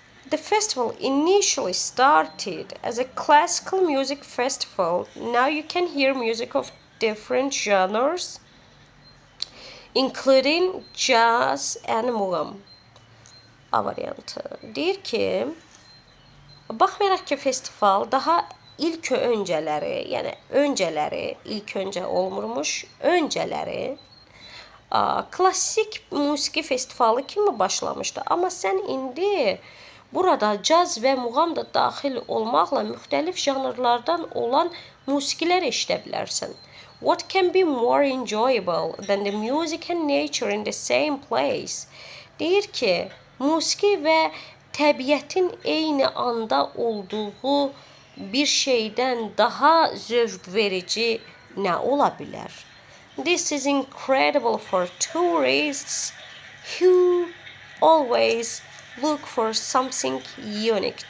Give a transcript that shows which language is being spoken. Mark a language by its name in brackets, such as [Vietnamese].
[English] The festival initially started as a classical music festival. Now you can hear music of different genres, including jazz and muğam. [Azerbaijani] A variantı. Deyir ki, baxmayaraq ki, festival daha ilk öncələri olmurmuş, öncələri klassik musiqi festivalı kimi başlamışdı. Amma sən indi burada caz və muğam da daxil olmaqla müxtəlif janrlardan olan musiqilər eşidə bilərsən. [English] What can be more enjoyable than the music and nature in the same place? [Azerbaijani] Deyir ki, musiqi və təbiətin eyni anda olduğu bir şeydən daha zövq verici nə ola bilər? [English] This is incredible for tourists who always look for something unique.